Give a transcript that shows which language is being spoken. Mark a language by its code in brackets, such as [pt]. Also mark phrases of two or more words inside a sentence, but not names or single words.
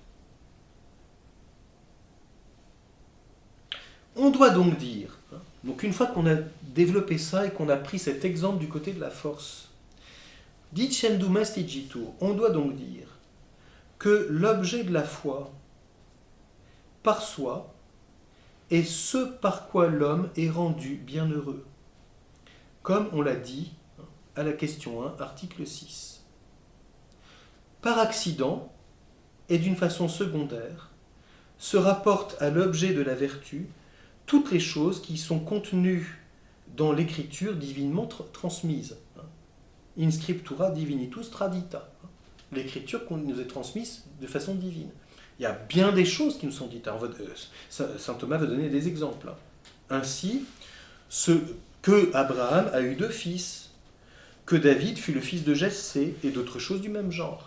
[fr] On doit donc dire, donc une fois qu'on a développé ça et qu'on a pris cet exemple du côté de la force, [la] dicendum est igitur, [fr] on doit donc dire que l'objet de la foi, par soi, est ce par quoi l'homme est rendu bienheureux, comme on l'a dit à la question 1, article 6. Par accident, et d'une façon secondaire, se rapportent à l'objet de la vertu toutes les choses qui sont contenues dans l'écriture divinement transmise. [la] In scriptura divinitus tradita. [fr] L'écriture qu'on nous est transmise de façon divine. Il y a bien des choses qui nous sont dites. Saint Thomas va donner des exemples. Ainsi, que Abraham a eu 2 fils, que David fut le fils de Jessé, et d'autres choses du même genre.